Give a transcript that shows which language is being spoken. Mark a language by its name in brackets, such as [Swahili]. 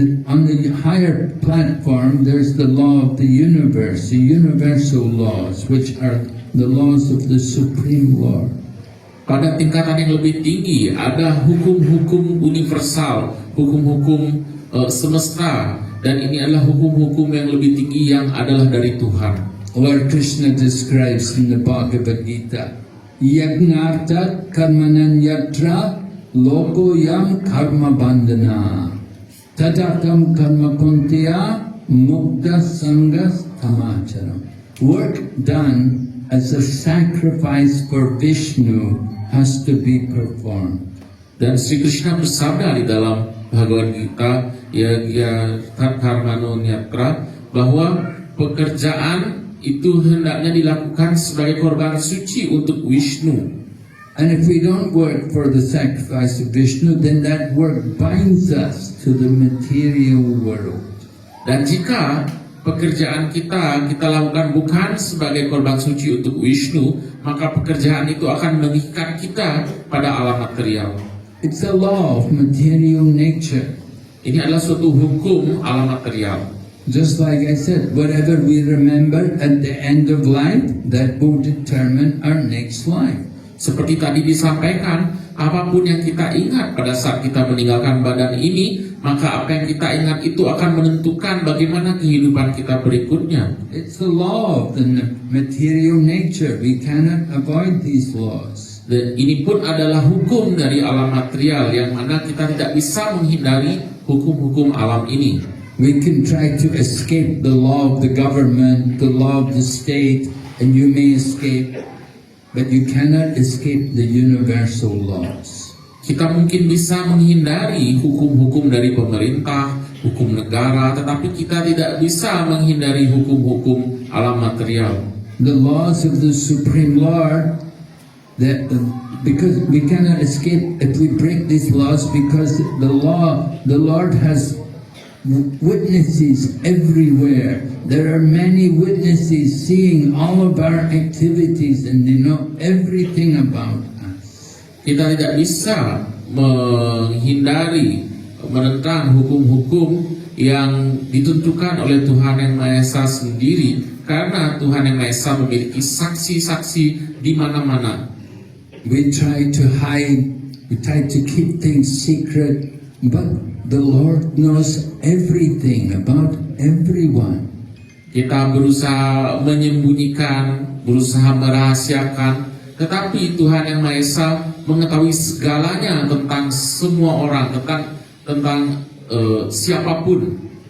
[English] On the higher platform, there's the law of the universe, the universal laws, which are the laws of the Supreme Lord. [Indonesian] Pada tingkatan yang lebih tinggi ada hukum-hukum universal, hukum-hukum semesta, dan ini adalah hukum-hukum yang lebih tinggi yang adalah dari Tuhan. [English] Lord Krishna describes in the Bhagavad Gita, [Sanskrit] Yagnartat karmanan yatra loko yam karma bandhana tadakam karma kuntiya mukta sangas tamacharam. [English] Work done as a sacrifice for Vishnu has to be performed. [Indonesian] Dan Sri Krishna bersabda di dalam Bhagavad Gita, [Sanskrit] ya karmano nyatra, [Indonesian] bahwa pekerjaan itu hendaknya dilakukan sebagai korban suci untuk Vishnu. [English] And if we don't work for the sacrifice of Vishnu, then that work binds us to the material world. [Indonesian] Dan jika pekerjaan kita lakukan bukan sebagai korban suci untuk Vishnu, maka pekerjaan itu akan mengikat kita pada alam material. [English] It's a law of material nature. [Indonesian] Ini adalah suatu hukum alam material. [English] Just like I said, whatever we remember at the end of life, that will determine our next life. [Indonesian] Seperti tadi disampaikan, apapun yang kita ingat pada saat kita meninggalkan badan ini, maka apa yang kita ingat itu akan menentukan bagaimana kehidupan kita berikutnya. [English] It's the law of the material nature. We cannot avoid these laws. [Indonesian] Dan ini pun adalah hukum dari alam material yang mana kita tidak bisa menghindari hukum-hukum alam ini. [English] We can try to escape the law of the government, the law of the state, and you may escape, but you cannot escape the universal laws. [Indonesian] Kita mungkin bisa menghindari hukum-hukum dari pemerintah, hukum negara, tetapi kita tidak bisa menghindari hukum-hukum alam material. [English] the laws of the Supreme Lord, that because we cannot escape if we break these laws, because the Lord has witnesses everywhere. There are many witnesses seeing all of our activities and they know everything about us. [Indonesian] Kita tidak bisa menghindari, menentang hukum-hukum yang ditentukan oleh Tuhan Yang Maha Esa sendiri, karena Tuhan Yang Maha Esa memiliki saksi-saksi di mana-mana. [English] We try to hide, we try to keep things secret, but the Lord knows everything about everyone. [Indonesian] Kita berusaha menyembunyikan, berusaha merahasiakan, tetapi Tuhan Yang Maha Esa mengetahui segalanya tentang semua orang, tentang siapapun.